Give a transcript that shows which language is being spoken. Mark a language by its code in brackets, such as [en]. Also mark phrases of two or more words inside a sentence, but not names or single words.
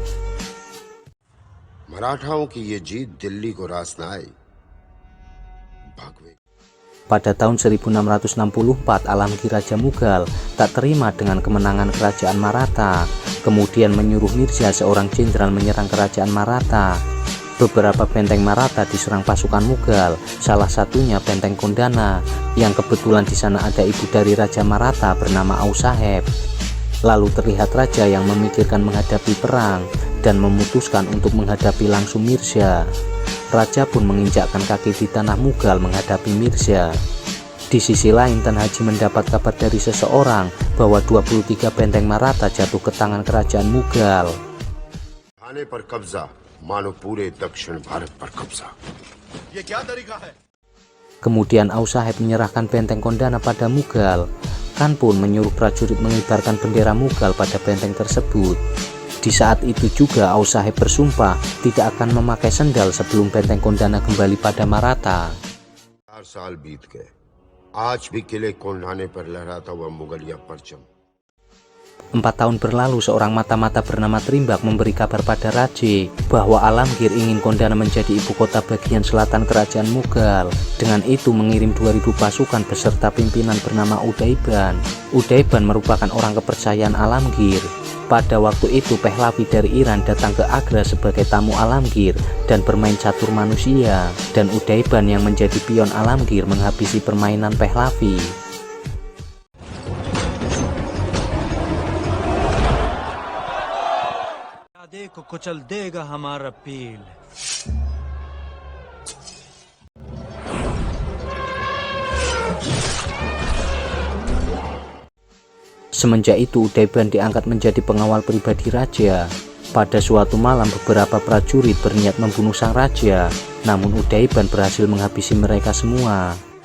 [hi] मराठाओं की ये जीत दिल्ली को रास न आई। भगवे [id] Pada tahun 1664, Alamgir Raja Mughal tak terima dengan kemenangan kerajaan Maratha, kemudian menyuruh Mirza, seorang jenderal, menyerang kerajaan Maratha. Beberapa benteng Maratha diserang pasukan Mughal, salah satunya benteng Kondana, yang kebetulan di sana ada ibu dari Raja Maratha bernama Ausaheb. Lalu terlihat raja yang memikirkan menghadapi perang dan memutuskan untuk menghadapi langsung Mirza. Raja pun menginjakkan kaki di tanah Mughal menghadapi Mirza. Di sisi lain, Tan Haji mendapat kabar dari seseorang bahwa 23 benteng Maratha jatuh ke tangan kerajaan Mughal. [hi] खाने पर कब्जा मानो पूरे दक्षिण भारत पर कब्जा। ये क्या तरीका है? [id] Kemudian Ausaheb menyerahkan benteng Kondana pada Mughal. Khan pun menyuruh prajurit mengibarkan bendera Mughal pada benteng tersebut. Di saat itu juga Ausaheb bersumpah tidak akan memakai sendal sebelum benteng Kondana kembali pada Maratha. [hi] 4 साल बीत गए, आज भी किले कोंढाने पर लहराता हुआ मुगलिया परचम। [id] 4 tahun berlalu, seorang mata-mata bernama Trimbak memberi kabar pada Raje bahwa Alamgir ingin Kondana menjadi ibu kota bagian selatan kerajaan Mughal. Dengan itu mengirim 2000 pasukan beserta pimpinan bernama Udaiban. Udaiban merupakan orang kepercayaan Alamgir. Pada waktu itu Pahlavi dari Iran datang ke Agra sebagai tamu Alamgir dan bermain catur manusia, dan Udaiban yang menjadi pion Alamgir menghabisi permainan Pahlavi. [hi] को कुचल देगा हमारा पील। [id] Semenjak itu Udaiban diangkat menjadi pengawal pribadi raja. Pada suatu malam beberapa prajurit berniat membunuh sang raja, namun Udaiban berhasil menghabisi mereka semua.